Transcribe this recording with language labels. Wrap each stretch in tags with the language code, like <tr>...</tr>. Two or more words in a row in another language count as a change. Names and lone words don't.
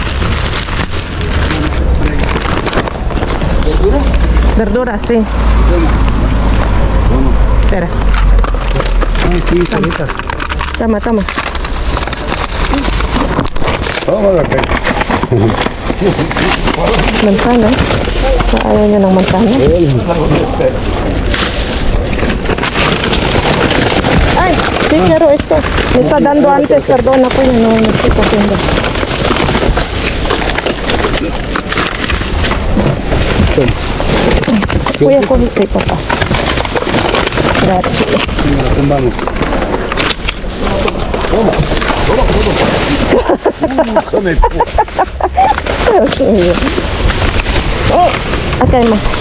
<es>Verduras, sí. Espera. Ay, sí, salita. Toma. Vamos a ver. Manzana.</es> <tl>Ayaw niya ng manzana.</tl> <es>Ay, sí quiero esto. Me está dando antes, perdona</es> <tl>po yun.</tl> <es>No estoy cogiendo. Kuya, coge kay papá. Gracias. Mira, lo tumbamos. Oh, acá hay más.</es>